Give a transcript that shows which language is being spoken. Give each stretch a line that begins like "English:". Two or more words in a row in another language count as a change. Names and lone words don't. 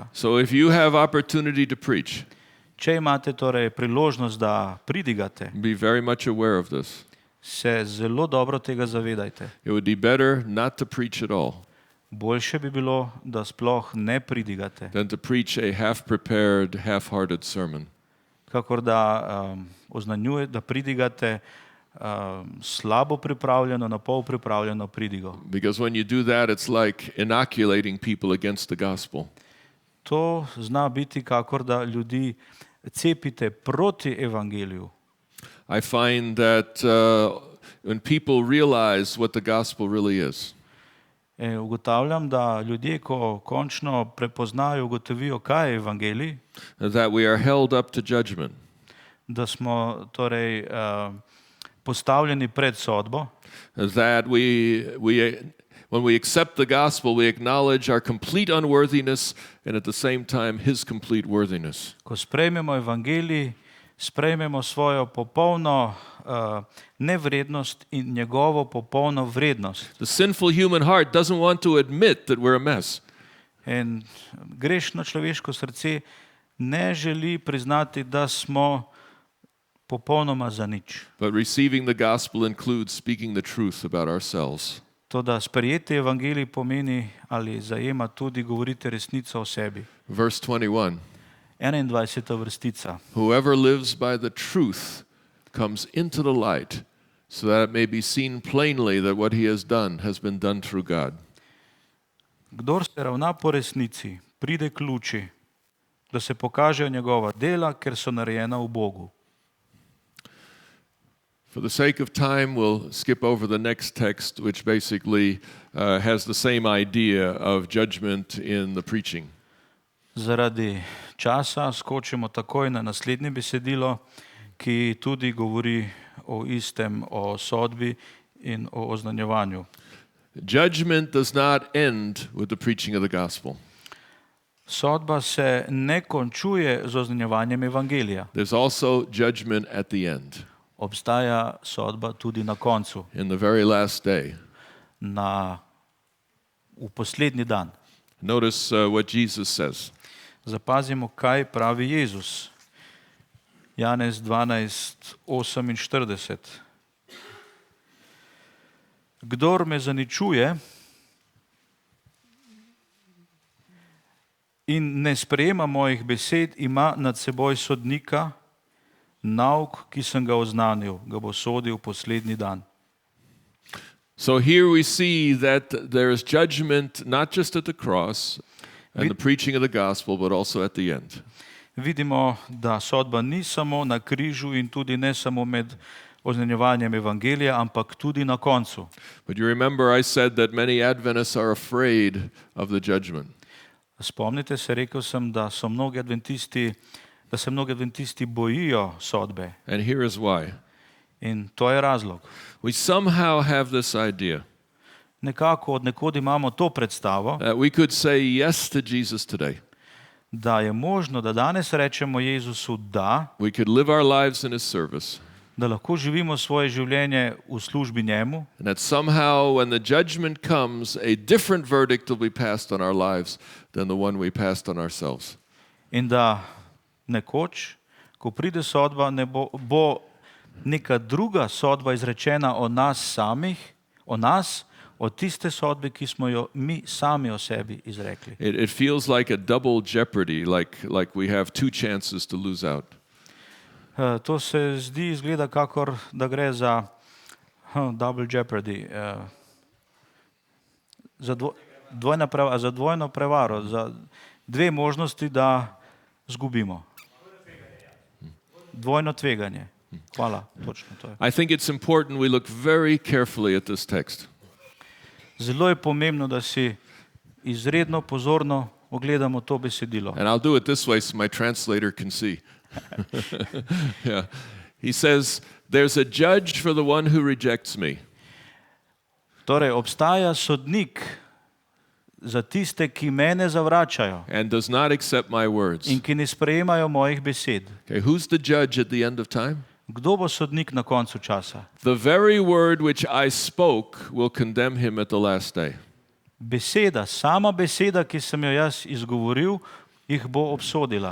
English: So if you have opportunity to preach,
Slovenian: Če imate torej priložnost, da pridigate,
English: be very much aware of this.
Slovenian: se zelo dobro tega zavedajte.
English: It would be better not to preach at all
Slovenian: Boljše bi bilo, da sploh ne pridigate,
English: than to preach a half-prepared, half-hearted sermon.
Slovenian: kakor da da pridigate slabo pripravljeno, na pol pripravljeno pridigo.
English: Because when you do that, it's like inoculating people against the gospel.
Slovenian: To zna biti, kakor da ljudi cepite proti evangeliju.
English: I find that when people realize what the gospel really is,
Slovenian: Ugotavljam, da ljudje, ko končno prepoznajo, ugotovijo, kaj je evangelij,
English: that we are held up to judgment.
Slovenian: da smo torej postavljeni pred sodbo,
English: That when we accept the gospel, we acknowledge our complete unworthiness and at the same time His complete worthiness.
Slovenian: ko sprejmemo evangelij, sprejmemo svojo popolno nevrednost in njegovo popolno vrednost.
English: The sinful human heart doesn't want to admit that we're a mess.
Slovenian: In grešno človeško srce ne želi priznati, da smo popolnoma zanič.
English: But receiving the gospel includes speaking the truth about ourselves.
Slovenian: Toda sprejeti evangelij pomeni ali zajema tudi govoriti resnico o sebi.
English: Verse 21.
Slovenian: 21. vrstica.
English: Whoever lives by the truth comes into the light, so that it may be seen plainly that what he has been done through God.
Slovenian: Kdor se ravna po resnici, pride k luči, da se pokažejo njegova dela, ker so narejena v Bogu.
English: For the sake of time, we'll skip over the next text, which basically has the same idea of judgment in the preaching.
Slovenian: Zaradi časa skočimo takoj na naslednje besedilo, ki tudi govori o istem, o sodbi in o oznanjevanju.
English: Judgment does not end with the preaching of the gospel.
Slovenian: Sodba se ne končuje z oznanjevanjem evangelija.
English: There's also judgment at the end,
Slovenian: Obstaja sodba tudi na koncu,
English: in the very last day.
Slovenian: v poslednji dan.
English: Notice what Jesus says.
Slovenian: Zapazimo, kaj pravi Jezus. Janez 12:48. Kdor me zaničuje in ne sprejema mojih besed, ima nad seboj sodnika, nauk, ki sem ga oznanil, ga bo sodil poslednji dan.
English: So here we see that there is judgment not just at the cross and the preaching of the gospel, but also at the end.
Slovenian: Vidimo, da sodba ni samo na križu in tudi ne samo med oznanjevanjem evangelija, ampak tudi na koncu.
English: But you remember I said that many Adventists are afraid of the judgment.
Slovenian: Spomnite se, rekel sem, da se mnogi adventisti bojijo sodbe.
English: And here is why.
Slovenian: In to je razlog.
English: We somehow have this idea
Slovenian: Nekako od nekod imamo to predstavo,
English: that we could say yes to Jesus today.
Slovenian: da je možno, da danes rečemo Jezusu da,
English: We could live our lives in His service.
Slovenian: da lahko živimo svoje življenje v službi njemu,
English: And that somehow when the judgment comes, a different verdict will be passed on our lives than the one we passed on ourselves.
Slovenian: in da nekoč, ko pride sodba, bo neka druga sodba izrečena o nas samih, o nas, od tiste sodbe, ki smo jo mi sami o sebi izrekli.
English: It feels like a double jeopardy, like we have two chances to lose out.
Slovenian: To se zdi, izgleda, kakor da gre za
English: double jeopardy,
Slovenian: za dvojno prevaro, za dve možnosti, da zgubimo. Dvojno tveganje. Hvala, točno to je.
English: I think it's important we look very carefully at this text.
Slovenian: Zelo je pomembno, da si izredno pozorno ogledamo to besedilo.
English: And I'll do it this way so my translator can see. Yeah. He says, there's a judge for the one who rejects me.
Slovenian: Torej, obstaja sodnik za tiste, ki mene zavračajo
English: And does not accept my words.
Slovenian: in ki ne sprejemajo mojih besed.
English: Okay, who's the judge at the end of time?
Slovenian: Kdo bo sodnik na koncu časa?
English: The very word which I spoke will condemn him at the last day.
Slovenian: Beseda, sama beseda, ki sem jo jaz izgovoril, jih bo obsodila.